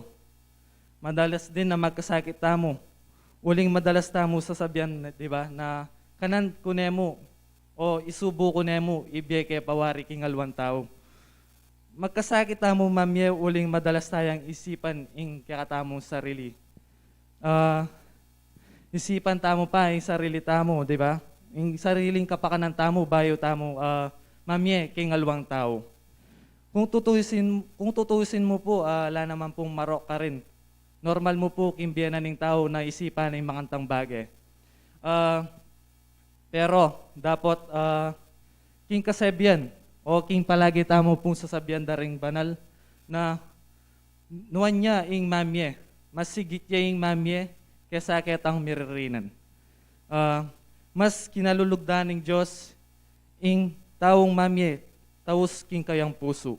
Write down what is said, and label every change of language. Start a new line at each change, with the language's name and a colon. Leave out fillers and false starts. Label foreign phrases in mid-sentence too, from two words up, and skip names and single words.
Pampanga: Madalas din na magkasakit tamo. Uling madalas tamo sasabihan, di ba, na kanan ko nemo o isubo ko nemo, ibiyeke pawari king alwan tao. Magkasakit tamo mamye, uling madalas tayang isipan ing kakatamong sarili. Isipan tamo pa yung sarili tamo, di ba? Yung sariling kapakanan tamo, bayo tamo, mamye, king alwang tao.
Filipino: Kung tutusin
Pampanga: mo po, ala naman pong marok ka rin. Normal mo po kimbiyanan ng tao na isipan ng mga tang bagay. Pero, dapat, king kasebyan, o king palagi tamo pong sasabyan daring banal, na nuwan niya ing mamye, mas sigit niya ing mamye, kesa ketang miririnan. Mas kinalulugdan ng Diyos ing taong mamye, taus king kayang puso.